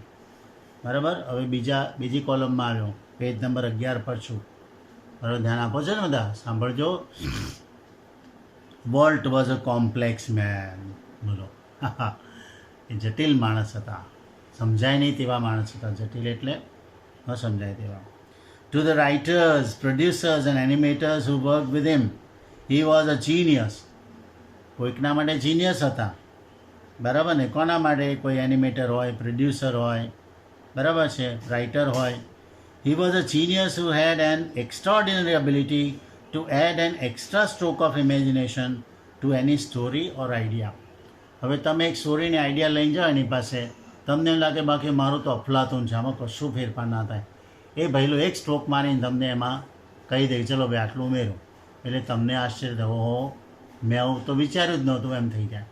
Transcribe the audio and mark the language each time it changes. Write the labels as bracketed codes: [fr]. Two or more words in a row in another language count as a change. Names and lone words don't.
[gu] બરાબર. હવે બીજી કોલમમાં આવ્યો, પેજ નંબર 11 પર છું. બરાબર, ધ્યાન આપો છો ને બધા, સાંભળજો. [en] Walt was a complex man. [gu] બોલો, એ જટિલ માણસ હતા, સમજાય નહીં તેવા માણસ હતા. જટિલ એટલે ન સમજાય તેવા. [en] To the writers, producers and animators who worked with him, he was a genius. [gu] કોઈકના માટે જીનિયસ હતા, બરાબર ને? કોના માટે? કોઈ એનિમેટર હોય, પ્રોડ્યુસર હોય, બરાબર છે, રાઇટર હોય. [en] He was a genius who had an extraordinary ability to add an extra stroke of imagination to any story or idea. [gu] હવે તમે એક સ્ટોરીની આઈડિયા લઈને જાઓ એની પાસે, તમને એમ લાગે બાકી મારું તો અફલાતું છે, આમાં કશું ફેરફાર ના થાય. એ ભાઈલો એક સ્ટ્રોક મારીને તમને એમાં કહી દે, ચલો ભાઈ આટલું ઉમેરો, એટલે તમને આશ્ચર્ય થાય, ઓહો મેં આવું તો વિચાર્યું જ નહોતું, એમ થઈ જાય.